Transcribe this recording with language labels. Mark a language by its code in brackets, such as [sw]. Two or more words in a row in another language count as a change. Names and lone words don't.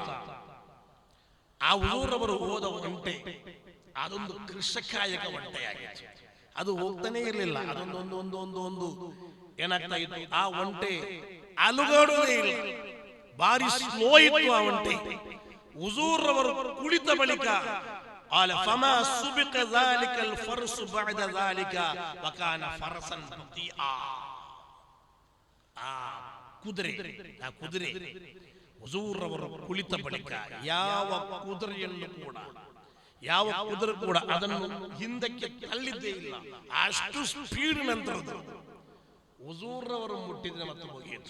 [kn] ಆ ಹುಜೂರ್ ಅವರು ಹೋದ ಒಂಟೆ ಅದೊಂದು ಕೃಷಕಾಯಕ ಒಂಟೆಯಾಗಿತ್ತು. ಅದು ಹೋಗ್ತಾನೆ ಇರಲಿಲ್ಲ. ಅದೊಂದು ಏನಾಗ್ತಾ ಇತ್ತು, ಆ ಒಂಟೆ ಅಲುಗಾಡುವುದೇ ಇಲ್ಲ, ಭಾರಿ ಸ್ಲೋ ಇತ್ತು ಆ ಒಂಟೆ. ಹುಜೂರವರು ಕುಳಿತ ಬಳಿಕ [ar] قال فما سبق ذلك الفرس بعد ذلك وكان فرسا بطيئا [kn] ಕುದುರೆ ಹುಜೂರವರು ಕುಳಿತ ಬಳಿಕ ಯಾವ ಕುದುರೆಯನ್ನು ಕೂಡ ಯಾವ ಕುದುರೆ ಕೂಡ ಅದನ್ನು ಹಿಂದಕ್ಕೆ ತಳ್ಳಿದ್ದೇ ಇಲ್ಲ. ಅಷ್ಟು ಸ್ಪೀಡ್ ನಂತರದ್ದು ಹುಜೂರವರು ಮುಟ್ಟಿದ್ರೆ ಮತ್ತೆ ಮುಗಿಯಿತು.